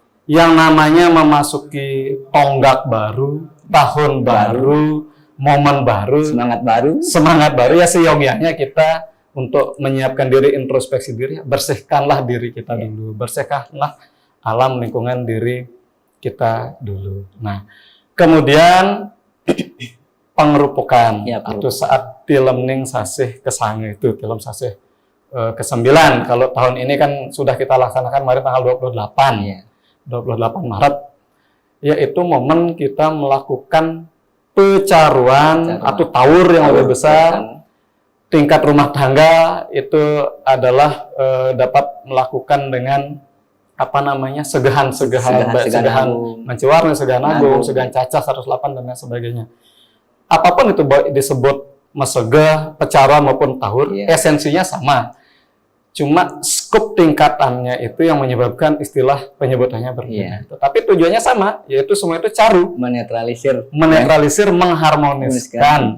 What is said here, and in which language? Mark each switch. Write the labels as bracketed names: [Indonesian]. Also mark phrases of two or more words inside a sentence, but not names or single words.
[Indonesian] yang namanya memasuki tonggak baru, tahun baru, momen baru, semangat baru ya seyogyanya kita untuk menyiapkan diri, introspeksi diri, bersihkanlah diri kita dulu, bersihkanlah alam lingkungan diri kita dulu. Nah, kemudian pengerupukan atau saat [Balinese] tilemning sasih kesange [Indonesian] itu tilem sasih ke-9. Kalau tahun ini kan sudah kita laksanakan kemarin tanggal 28 Maret, yaitu momen kita melakukan pecaruan atau taur yang lebih besar. Tingkat rumah tangga itu adalah dapat melakukan dengan [Balinese] segahan mencewarna, segahan agung, segahan cacah [Indonesian] 108 dan lain sebagainya. Apapun itu disebut mesegah, pecaruan maupun taur, esensinya sama. Cuma skop tingkatannya itu yang menyebabkan istilah penyebutannya berbeda. Tapi tujuannya sama, yaitu semua itu caru, menetralisir, mengharmoniskan.